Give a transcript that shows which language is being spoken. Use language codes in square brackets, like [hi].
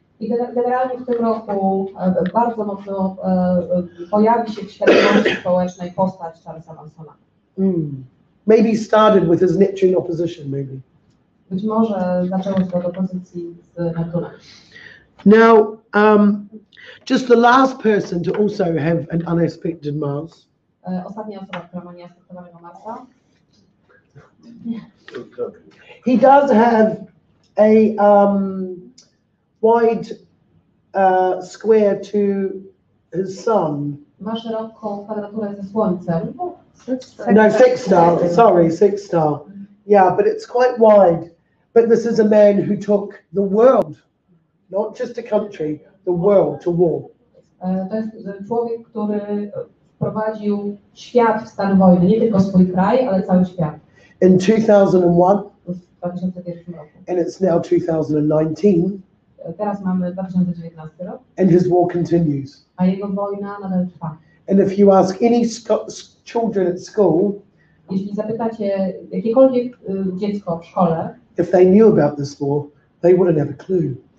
[pl] I generalnie w tym roku bardzo mocno pojawi się w świadomości społecznej postać Charlesa Mansona. [en] Maybe started with his Neptune opposition, maybe. [pl] Być może zaczęło się od opozycji z Neptunem. [en] Now, just the last person to also have an unaspected Mars. [pl] Ostatnia osoba, która ma nieaspektowanego Marsa. [en] He does have a wide square to his sun. [pl] Ma szeroką kwadraturę ze Słońcem. [en] No, sextile. Sorry, sextile. Yeah, but it's quite wide. But this is a man who took the world, not just a country, the world to war. [pl] To jest człowiek, który wprowadził świat w stan wojny, nie tylko swój kraj, ale cały świat. [en] In 2001, [pl] w 2001 roku. [en] and it's now 2019. [pl] Teraz mamy 2019 rok. [en] And his war continues. [pl] A jego wojna nadal trwa. [en] And if you ask any children at school, [pl] jeśli zapytacie jakiekolwiek dziecko w szkole, [en] if they knew about this war, they wouldn't have a clue.